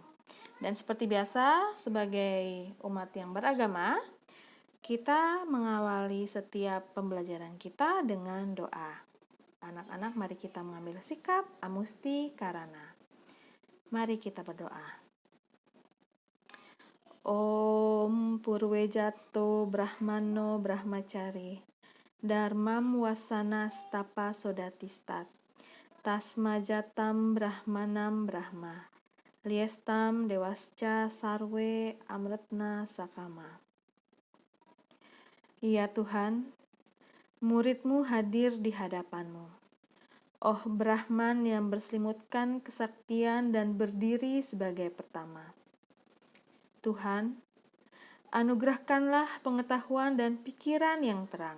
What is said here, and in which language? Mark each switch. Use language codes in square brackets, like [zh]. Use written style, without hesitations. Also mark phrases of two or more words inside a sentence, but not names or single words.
[id] Dan seperti biasa, sebagai umat yang beragama, kita mengawali setiap pembelajaran kita dengan doa. Anak-anak, mari kita mengambil sikap [sa] amusti karana. [id] Mari kita berdoa. [sa] Om Purwejato Brahmano Brahmacari Dharmam Wasana Stapa Sodatistat Tasmajatam Brahmanam Brahma Liestam Dewasca Sarwe Amretna Sakama. [id] Ya Tuhan, muridmu hadir di hadapanmu. Oh Brahman yang berselimutkan kesaktian dan berdiri sebagai pertama. Tuhan, anugerahkanlah pengetahuan dan pikiran yang terang.